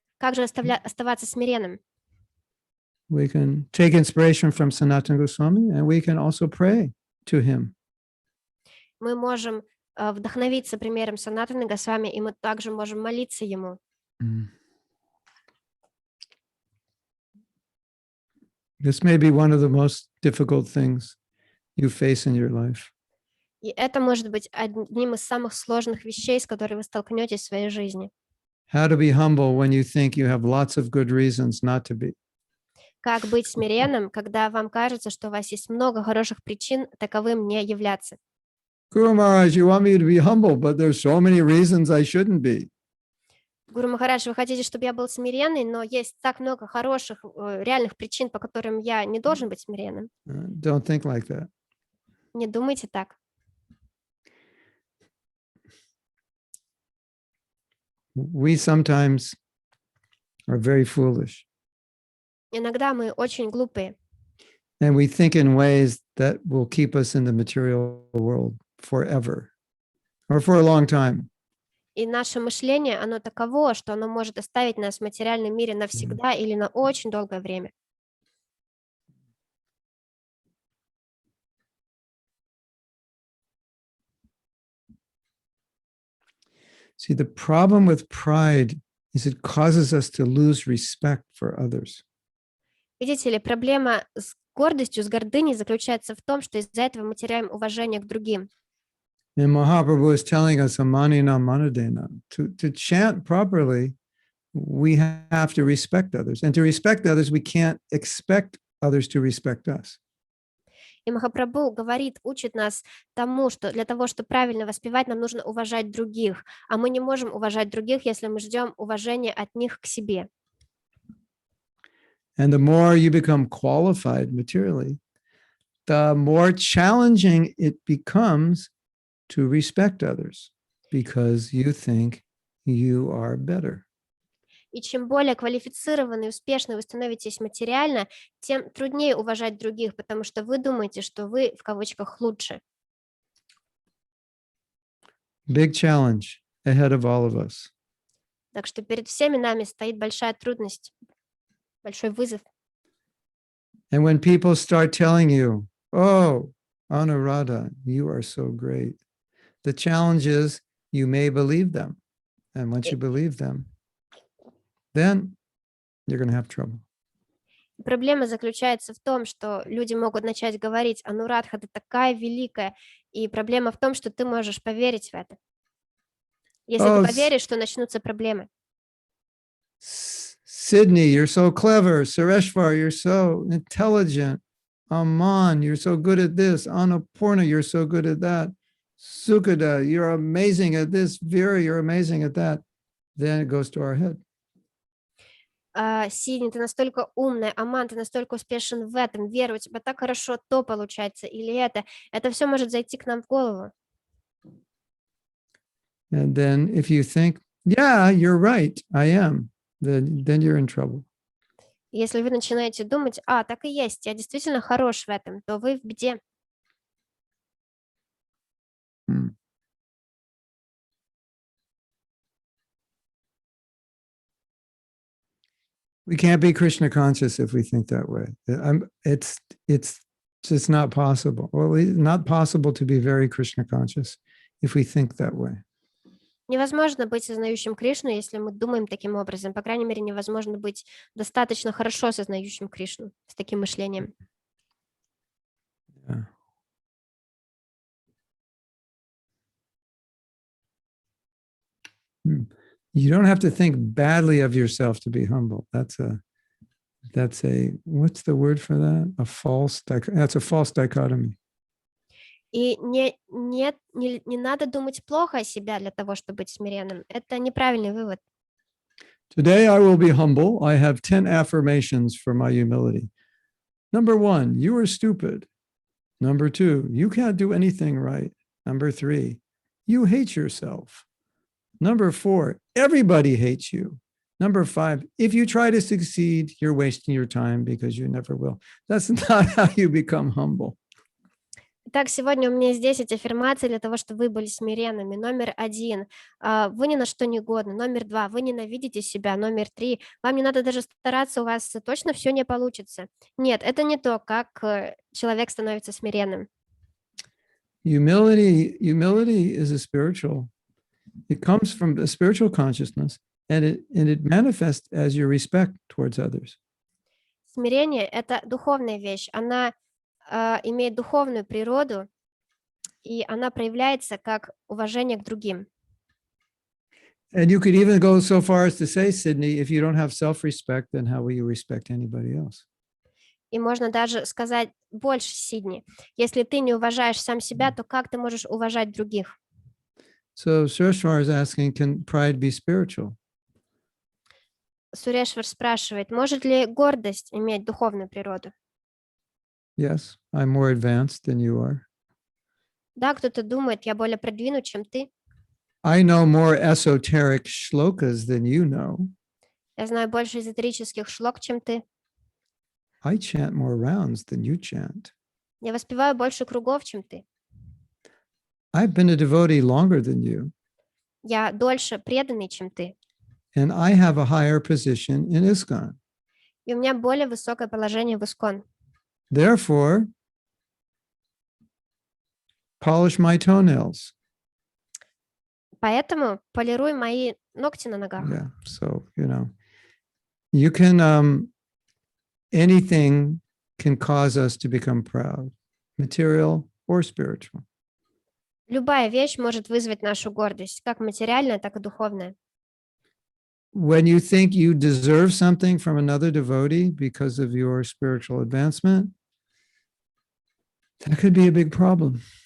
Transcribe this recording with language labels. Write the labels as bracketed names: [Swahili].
[Russian] Как же оставаться смиренным? [English] We can take inspiration from Sanatana Goswami and we can also pray to him. [Russian] Мы можем вдохновиться примером Санатаны Госвами, и мы также можем молиться ему. [English] This may be one of the most difficult things you face in your life. [Russian] И это может быть одним из самых сложных вещей, с которыми вы столкнетесь в своей жизни. [English] How to be humble when you think you have lots of good reasons not to be. [Russian] Как быть смиренным, когда вам кажется, что у вас есть много хороших причин таковым не являться. [English] Guru Maharaj, you want me to be humble, but there's so many reasons I shouldn't be. [Russian] Гуру Махарадж, вы хотите, чтобы я был смиренный, но есть так много хороших, реальных причин, по которым я не должен быть смиренным. [English] Don't think like that. [Russian] Не думайте так. [English] We sometimes are very foolish. [Russian] Иногда мы очень глупые. [English] And we think in ways that will keep us in the material world forever or for a long time. [Russian] И наше мышление, оно таково, что оно может оставить нас в материальном мире навсегда или на очень долгое время. [English] See, the problem with pride is it causes us to lose respect for others. [Russian] Видите ли, проблема с гордостью, с гордыней заключается в том, что из-за этого мы теряем уважение к другим. [English] And Mahaprabhu is telling us, Amanina Manadena, to chant properly, we have to respect others. And to respect others, we can't expect others to respect us. [Russian] И Махапрабху говорит, учит нас тому, что для того, чтобы правильно воспевать, нам нужно уважать других. А мы не можем уважать других, если мы ждем уважения от них к себе. [English] And the more you become qualified materially, the more challenging it becomes to respect others because you think you are better. [Russian] И чем более квалифицированный и успешный вы становитесь материально, тем труднее уважать других, потому что вы думаете, что вы, в кавычках, лучше. [English] Big challenge ahead of all of us. [Russian] Так что перед всеми нами стоит большая трудность, большой вызов. [English] And when people start telling you, oh, Anuradha, you are so great, the challenge is you may believe them. And once you believe them, then you're going to have trouble. [Russian] Проблема заключается в том, что люди могут начать говорить, Анурадха, ты такая великая, и проблема в том, что ты можешь поверить в это. Если ты поверишь, то начнутся проблемы. [English] Sydney, you're so clever. Sureshvar, you're so intelligent. Aman, you're so good at this. Annapurna, you're so good at that. Sukada, you're amazing at this. Vera, you're amazing at that. Then it goes to our head. [Russian] Сидни, ты настолько умная, Аман, ты настолько успешен в этом, Вера, у тебя так хорошо то получается, или это все может зайти к нам в голову. [English] And then if you think, yeah, you're right, I am, then you're in trouble. [Russian] Если вы начинаете думать, так и есть, я действительно хорош в этом, то вы в беде. [English] We can't be Krishna conscious if we think that way. It's just not possible. Well, it's not possible to be very Krishna conscious if we think that way. [Russian] Невозможно быть сознающим Кришну, если мы думаем таким образом. По крайней мере, невозможно быть достаточно хорошо сознающим Кришну с таким мышлением. [English] Yeah. You don't have to think badly of yourself to be humble. That's a what's the word for that? That's a false dichotomy. [Russian] И не надо думать плохо о себе для того, чтобы быть смиренным. Это неправильный вывод. [English] Today I will be humble. I have 10 affirmations for my humility. Number 1, you are stupid. Number 2, you can't do anything right. Number 3, you hate yourself. Number 4, everybody hates you. Number 5, if you try to succeed, you're wasting your time because you never will. That's not how you become humble. [Russian] Итак, сегодня у меня есть 10 аффирмаций для того, чтобы вы были смиренными. Номер 1, вы ни на что не годны. Номер 2, вы ненавидите себя. Номер 3, вам не надо даже стараться, у вас точно все не получится. Нет, это не то, как человек становится смиренным. [English] Humility is a spiritual. It comes from a spiritual consciousness, and it manifests as your respect towards others. [Russian] Смирение – это духовная вещь. Она имеет духовную природу, и она проявляется как уважение к другим. [English] And you could even go so far as to say, Sydney, if you don't have self-respect, then how will you respect anybody else? [Russian] И можно даже сказать больше, Сидни. Если ты не уважаешь сам себя, то как ты можешь уважать других? [English] So Sureshwar is asking, can pride be spiritual? [Russian] Сурешвар спрашивает, может ли гордость иметь духовную природу? [English] Yes, I'm more advanced than you are. [Russian] Да, кто-то думает, я более продвинут, чем ты. [English] I know more esoteric shlokas than you know. [Russian] Я знаю больше эзотерических шлок, чем ты. [English] I chant more rounds than you chant. [Russian] Я воспеваю больше кругов, чем ты. [English] I've been a devotee longer than you. [Russian] Я дольше преданный, чем ты. [English] And I have a higher position in ISKCON. [Russian] И у меня более высокое положение в ИСККОН. [English] Therefore, polish my toenails. [Russian] Поэтому полируй мои ногти на ногах. [English] Yeah. So, you can, anything can cause us to become proud, material or spiritual. [Russian] Любая вещь может вызвать нашу гордость, как материальная, так и духовная. [English] When you think you deserve something from another devotee because of your spiritual advancement, that could be a big problem.